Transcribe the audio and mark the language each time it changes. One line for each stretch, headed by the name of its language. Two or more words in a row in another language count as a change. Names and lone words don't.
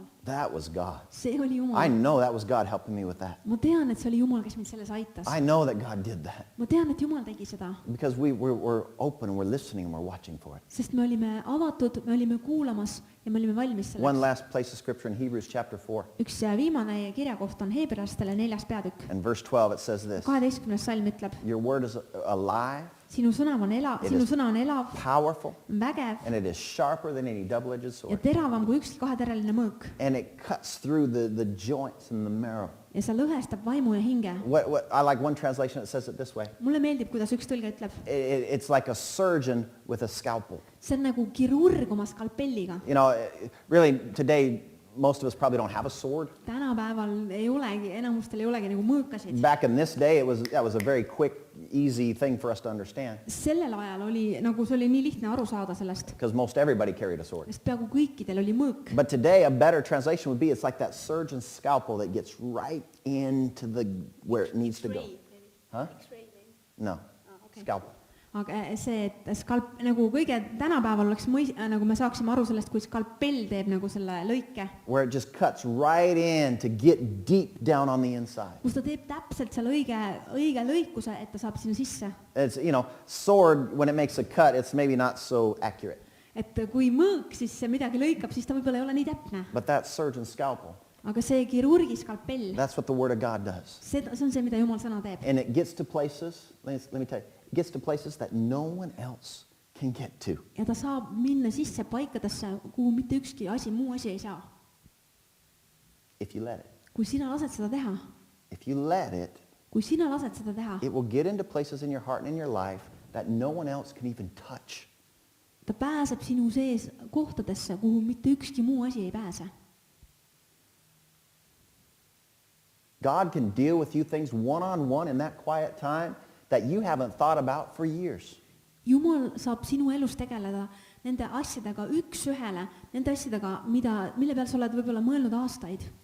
English: That was God.
Estonian: See oli
English: I
Estonian: Jumal.
English: know that was God helping me with that.
Estonian: Ma tean, et see oli Jumal, kes mind selles aitas.
English: I know that God did that
Estonian: Ma tean, et Jumal tegi seda,
English: because we're open and we're listening and we're watching for it.
Estonian: sest me olime avatud, me olime kuulamas ja me olime valmis
English: One
Estonian: selleks.
English: last place of scripture in Hebrews chapter 4
Estonian: Üks viimane kirjakoht on Heebrealastele 4. peatükk.
English: and verse 12. It says this:
Estonian: 12. salm ütleb,
English: Your word is alive,
Estonian: sinu sõna on
English: It is
Estonian: elav,
English: powerful,
Estonian: vägev
English: and it is sharper than any double-edged
Estonian: ja
English: sword.
Estonian: teravam kui ükski kahetereline mõõk.
English: And it cuts through the joints and the marrow.
Estonian: Ja ja see lõhestab vaimu ja hinge.
English: I like one translation that says it this way.
Estonian: Mulle meeldib, kuidas üks tõlge ütleb.
English: It's like a surgeon with a scalpel.
Estonian: See on nagu kirurg oma skalpelliga.
English: You know, really today, most of us probably don't have a sword.
Estonian: Tänapäeval ei olegi, enamustel ei olegi nagu mõõkasid.
English: Back in this day, that was a very quick, easy thing for us to understand.
Estonian: Sellel ajal oli, nagu see oli nii lihtne aru saada sellest.
English: Because most everybody carried a sword.
Estonian: Sest peaaegu kõikidel oli mõõk.
English: But today, a better translation would be, it's like that surgeon's scalpel that gets right into where it needs to go. X-ray, maybe. Huh? X-ray, maybe. No, Okay. scalpel.
Estonian: Aga see, et skalp, nagu kõige tänapäeval oleks nagu me saaksime aru sellest, kui skalpell teeb nagu selle lõike.
English: Where it just cuts right in to get deep down on the inside.
Estonian: Kus ta teeb täpselt seal õige lõikuse, et ta saab sinna sisse.
English: It's, you know, sword, when it makes a cut, it's maybe not so accurate.
Estonian: Et kui mõõk siis midagi lõikab, siis ta võib-olla ei ole nii täpne.
English: But that surgeon's scalpel,
Estonian: Aga see kirurgi skalpell,
English: that's what the Word of God does.
Estonian: see on see, mida Jumal sõna teeb.
English: And it gets to places, let me tell you, it gets to places that no one else can get to.
Estonian: Ja ta saab minna sisse paikadesse, kuhu mitte ükski muu asi ei saa.
English: If you let it.
Estonian: Kui sina lased seda teha,
English: If you let it,
Estonian: kui sina lased seda teha,
English: it will get into places in your heart and in your life that no one else can even touch.
Estonian: ta pääseb sinu sees kohtadesse, kuhu mitte ükski muu asi ei pääse.
English: God can deal with you things one-on-one in that quiet time that you haven't thought about for years.
Estonian: Jumal saab sinu elus tegeleda nende asjadega üks-ühele, nende asjadega, mille peal sa oled võib-olla mõelnud aastaid.